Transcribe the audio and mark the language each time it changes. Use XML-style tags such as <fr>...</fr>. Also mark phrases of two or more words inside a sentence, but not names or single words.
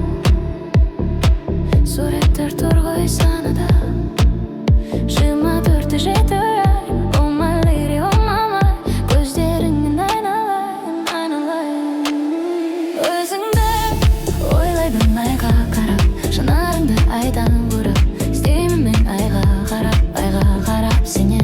<kk>суреттер тұр ғой санада. 24-ті жеті ай,</kk> <en>oh my lady, oh my life,</en> <kk>көздеріңнен айналайын. Өзіңді ойлаймын айға қарап, жанарыңды айдан бұрап, іздеймін мен айға қарап сенен.</kk>